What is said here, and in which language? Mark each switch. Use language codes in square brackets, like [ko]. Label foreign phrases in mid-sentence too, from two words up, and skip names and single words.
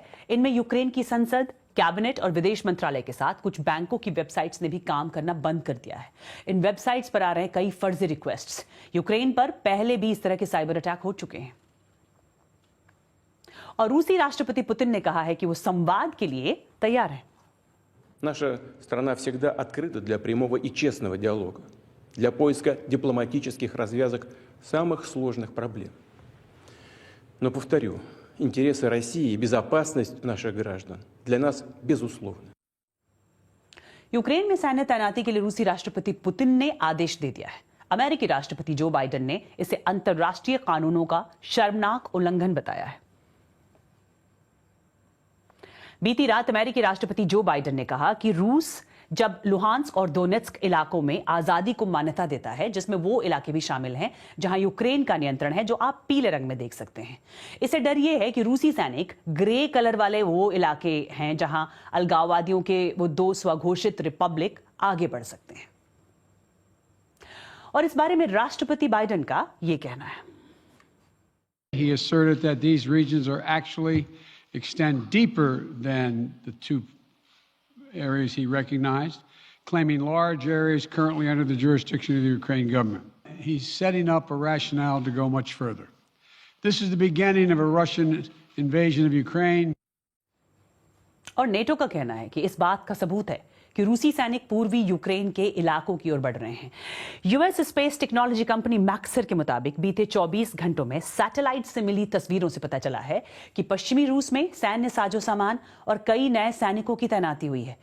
[hi] इनमें यूक्रेन की संसद, कैबिनेट और विदेश मंत्रालय के साथ कुछ बैंकों की वेबसाइट्स ने भी काम करना बंद कर दिया है। इन वेबसाइट्स पर आ रहे कई फर्जी रिक्वेस्ट्स। यूक्रेन पर पहले भी इस तरह के [en] cyber attack [hi] हो चुके हैं और रूसी राष्ट्रपति पुतिन ने कहा है कि वो संवाद के लिए तैयार है। [ru] Наша страна всегда открыта для прямого и честного диалога, для поиска дипломатических развязок самых сложных проблем. Но повторю, интересы России и безопасность наших граждан для нас безусловны. [hi] यूक्रेन में सैन्य तैनाती के लिए रूसी राष्ट्रपति पुतिन ने आदेश दे दिया है। अमेरिकी राष्ट्रपति जो बाइडेन ने इसे अंतर्राष्ट्रीय कानूनों का शर्मनाक उल्लंघन बताया है। बीती रात अमेरिकी राष्ट्रपति जो बाइडेन ने कहा कि रूस जब लुहांस्क और दोनेत्स्क इलाकों में आजादी को मान्यता देता है, जिसमें वो इलाके भी शामिल हैं जहां यूक्रेन का नियंत्रण है, जो आप पीले रंग में देख सकते हैं। इससे डर ये है कि रूसी सैनिक [en] grey colour [hi] वाले वो इलाके हैं जहां अलगाववादियों के वो 2 स्वघोषित रिपब्लिक आगे बढ़ सकते हैं। और इस बारे में राष्ट्रपति बाइडेन का ये कहना है। [en] He asserted that these regions are actually extend deeper than the 2 areas he recognized, claiming large areas currently under the jurisdiction of the Ukraine government. He's setting up a rationale to go much further. This is the beginning of a Russian invasion of Ukraine. [hi] और नेटो का कहना है कि इस बात का सबूत है कि रूसी सैनिक पूर्वी यूक्रेन के इलाकों की ओर बढ़ रहे हैं। [en] US space technology company [hi] मैक्सर के मुताबिक बीते 24 घंटों में सैटेलाइट से मिली तस्वीरों से पता चला है कि पश्चिमी रूस में सैन्य साजो सामान और कई नए सैनिकों की तैनाती हुई है।